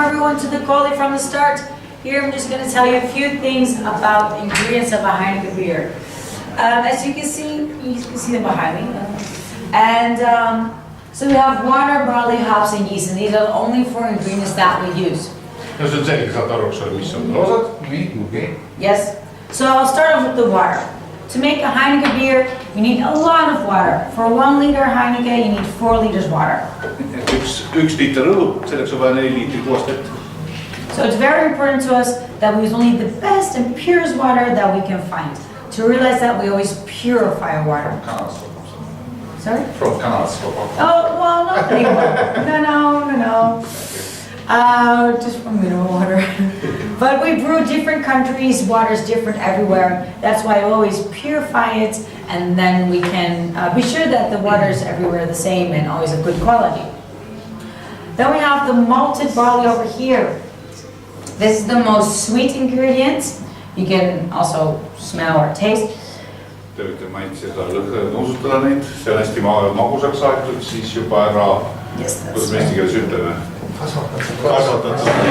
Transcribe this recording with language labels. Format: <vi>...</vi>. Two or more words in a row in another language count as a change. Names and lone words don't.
<en>into the quality from the start. Here I'm just going to tell you a few things about the ingredients of a Heineken beer. As you can see them behind me. And so we have water, barley, hops, and yeast, and these are the only 4 ingredients that we use.</en> <et>No see on selge, saad aru, eks ole, mis on osad, nii, okei.</et> <en>Yes. So I'll start off with the water. To make a Heineken beer, you need a lot of water. For 1 liter Heineken, you need 4 liters water.</en> <et>Üks liiter õlut, selleks on vaja 4 liitrit puhast vett.</et> <en>So it's very important to us that we use only the best and purest water that we can find. To realize that we always purify our water. Sorry? From Kanadas. Oh, well, not anymore. No. Just from mineral water. But we brew different countries, water's different everywhere. That's why I always purify it, and then we can be sure that the water is everywhere the same and always of good quality. Then we have the malted barley over here. This is the most sweet ingredient. You can also smell or taste.</en> <et>Te võite maitseda nuusutada neid, see on hästi magusaks aetud, siis juba ära, kuidas me eesti keeles ütleme, kasvatatud.</et>